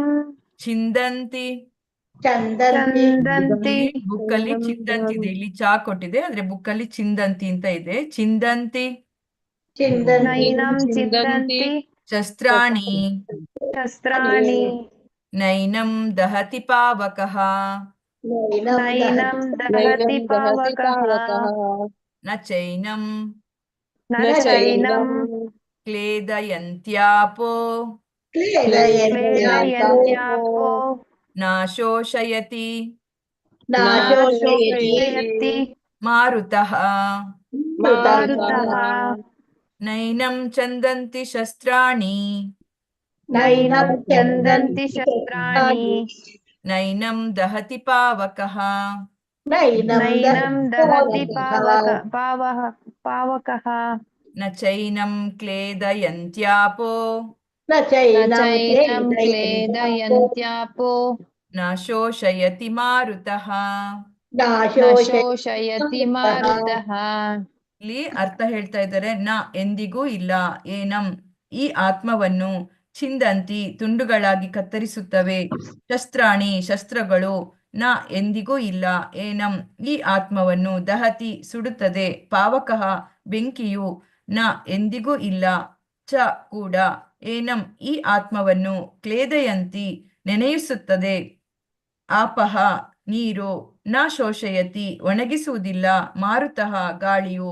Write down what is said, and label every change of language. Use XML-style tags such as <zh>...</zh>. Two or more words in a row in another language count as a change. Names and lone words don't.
<sa>ಚಿಂದಂತಿ ಚಂದಂತಿ</sa> <kn>ಬುಕ್ಕಲ್ಲಿ ಚಿಂದಂತಿ ಇದೆ, ಇಲ್ಲಿ ಚಾ ಕೊಟ್ಟಿದೆ, ಆದ್ರೆ ಬುಕ್ಕಲ್ಲಿ ಚಿಂದಂತಿ ಅಂತ ಇದೆ.</kn> <sa>ಚಿಂದಂತಿ नैनं छिन्दन्ति ಶಸ್ತ್ರಾಣಿ ಶಸ್ತ್ರಾಣಿ नैनं दहति पावकः नैनं दहति पावकः न चैनं ಚೈನಂ ಕ್ಲೇದಯಂತ್ಯಾಪೋ ಕ್ಲೇದಯಂತ್ಯಾಪೋ ನಾಶೋಷಯತಿ ನಾಶೋಷಯತಿ ಮಾರುತಃ ಮಾರುತಃ नैनं छिन्दन्ति शस्त्राणि नैनं छिन्दन्ति शस्त्राणि नैनं दहति पावकः नैनं दहति पावकः न चैनं क्लेदयन्त्यापो चैनं क्लेदयन्त्यापो नाशोषयति मारुतः. नाशोषयति मारुतः.</sa> <kn>ಇಲ್ಲಿ ಅರ್ಥ ಹೇಳ್ತಾ ಇದ್ದಾರೆ. ನ ಎಂದಿಗೂ ಇಲ್ಲ, ಏನಂ ಈ ಆತ್ಮವನ್ನು, ಚಿಂದಂತಿ ತುಂಡುಗಳಾಗಿ ಕತ್ತರಿಸುತ್ತವೆ, ಶಸ್ತ್ರಾಣಿ ಶಸ್ತ್ರಗಳು, ನ ಎಂದಿಗೂ ಇಲ್ಲ, ಏನಂ ಈ ಆತ್ಮವನ್ನು, ದಹತಿ ಸುಡುತ್ತದೆ, ಪಾವಕಃ ಬೆಂಕಿಯು, ನ ಎಂದಿಗೂ ಇಲ್ಲ, ಚ ಕೂಡ, ಏನಂ ಈ ಆತ್ಮವನ್ನು, ಕ್ಲೇದಯಂತಿ ನೆನೆಯಿಸುತ್ತದೆ, ಆಪಹ ನೀರು,</kn> <sa>न शोषयति</sa> <kn>ಒಣಗಿಸುವುದಿಲ್ಲ, ಮಾರುತಃ ಗಾಳಿಯು.</kn>